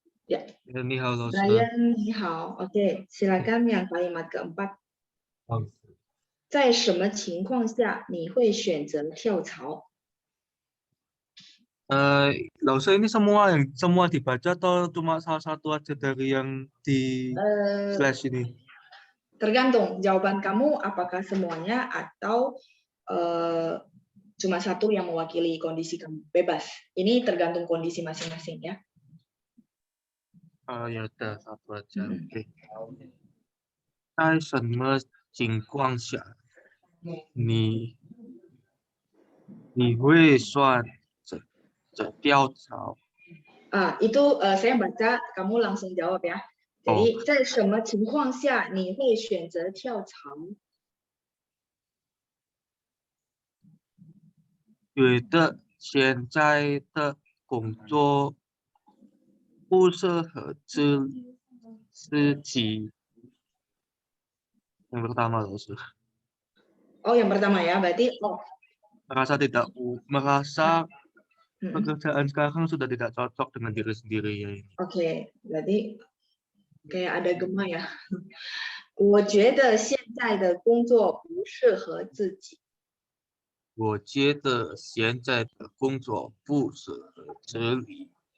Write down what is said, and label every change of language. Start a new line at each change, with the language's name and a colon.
Indonesian: Ya. Brian,
Chinese: ni hao.
Indonesian: Oke, silakan yang kalimat keempat.
Chinese: 在什么情况下你会选择跳槽？
Indonesian: Lausa ini semua dibaca atau cuma salah satu aja dari yang di flash ini? Tergantung jawaban kamu apakah semuanya atau cuma satu yang mewakili kondisi kamu. Bebas. Ini tergantung kondisi masing-masing ya. Ya udah satu aja. Oke.
Chinese: 在什么情况下你会选择跳槽？
Indonesian: Itu saya baca, kamu langsung jawab ya.
Chinese: Jadi, 在什么情况下你会选择跳槽？觉得现在的工作不适合自己。
Indonesian: Yang pertama, Laus. Oh, yang pertama ya. Berarti merasa Mm-mm. pekerjaan sekarang sudah tidak cocok dengan diri sendiri ya ini. Oke, berarti kayak ada gema ya.
Chinese: 我觉得现在的工作不适合自己。我觉得现在的工作不适合自己，